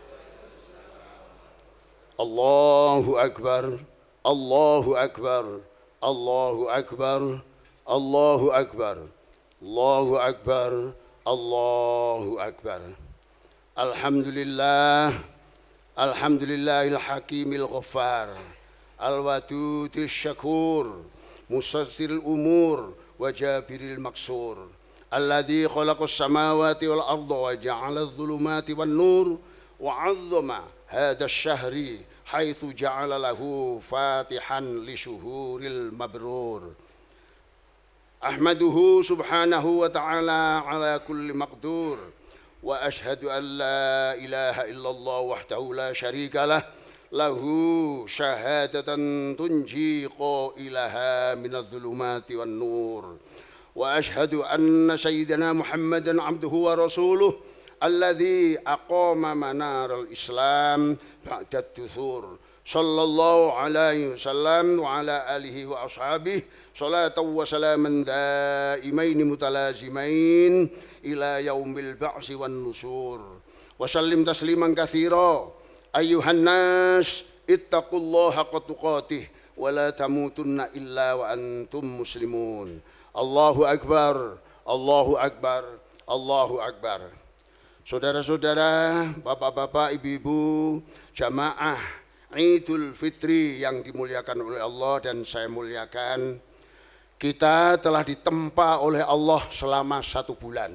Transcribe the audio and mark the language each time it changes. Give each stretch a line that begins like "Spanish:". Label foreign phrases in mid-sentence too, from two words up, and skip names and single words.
Arabic: الله أكبر، الله أكبر، الله أكبر، الله أكبر، الله أكبر، الله أكبر. الحمد لله، الحمد لله الحكيم الغفار، الودود الشكور، ميسر الأمور، وجابر المكسور. الذي خلق السماوات والأرض وجعل الظلمات والنور وعظم هذا الشهر حيث جعل له فاتحا لشهور المبرور. أحمده سبحانه وتعالى على كل مقدور وأشهد أن لا إله إلا الله وحده لا شريك له له شهادة تنجي قائلها من الظلمات والنور. وأشهد أن سيدنا محمدا عبده ورسوله الذي أقام منار الإسلام بعد الدثور صلى الله عليه وسلم وعلى آله وأصحابه صلاة وسلاما دائمين متلازمين إلى يوم البعث والنشور وسلم تسليما كثيرا أيها الناس اتقوا الله حق تقاته ولا تموتن إلا وأنتم مسلمون. الله أكبر، الله أكبر، الله أكبر.
Indonesian: Saudara-saudara, bapak-bapak, ibu-ibu, jamaah Idul Fitri yang dimuliakan oleh Allah dan saya muliakan, kita telah ditempa oleh Allah selama 1 bulan.